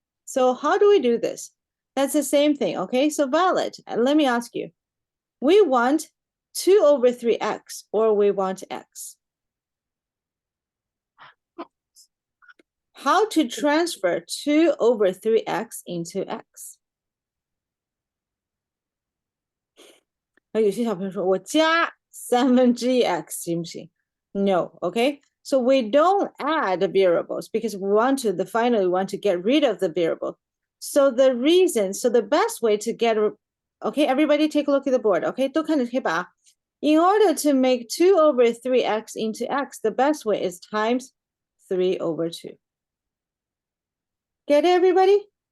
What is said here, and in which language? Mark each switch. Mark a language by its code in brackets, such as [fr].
[en] So how do we do this? That's the same thing, okay? So Violet, let me ask you. We want 2 over 3x or we want x? How to transfer 2 over 3x into x? [zh] 那有些小朋友说我加1/3x 行不行？ [en] No, okay? So we don't add the variables because finally we want to get rid of the variable. So the best way to get, okay, everybody take a look at the board, okay? [zh] 都看着黑板。 [en] In order to make 2 over 3x into x, the best way is times 3 over 2. Get it, everybody?